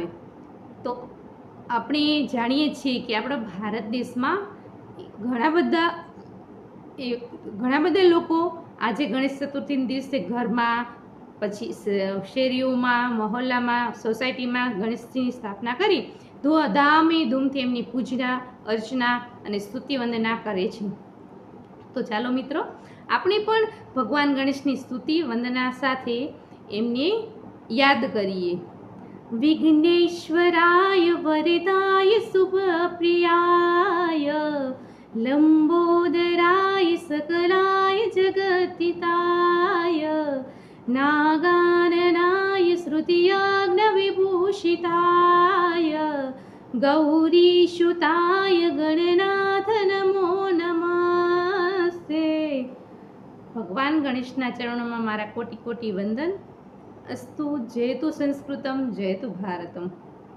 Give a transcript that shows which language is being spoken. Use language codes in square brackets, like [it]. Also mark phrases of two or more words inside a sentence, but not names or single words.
[gu] તો આપણે જાણીએ છીએ કે આપણા ભારત દેશમાં ઘણા બધા લોકો આજે ગણેશ ચતુર્થીના દિવસે ઘરમાં, પછી શેરીઓમાં, મહોલ્લામાં, સોસાયટીમાં ગણેશજીની સ્થાપના કરી ધામે ધૂમથી એમની પૂજા અર્ચના અને સ્તુતિ વંદના કરે છે। તો ચાલો મિત્રો, આપણે પણ ભગવાન ગણેશની સ્તુતિ વંદના સાથે એમને યાદ કરીએ। [sa] विघ्नेश्वराय वरदाय शुभप्रियाय लंबोदराय सकलाय जगद्दिताय नागाननाय श्रुतियाज्ञविभूषिताय गौरीसुताय गणनाथ नमो नमस्ते। [gu] ભગવાન ગણેશના ચરણોમાં મારા કોટી કોટી વંદન. [sa] અસ્તુ જયતુ સંસ્કૃતમ જયતુ ભારતમ.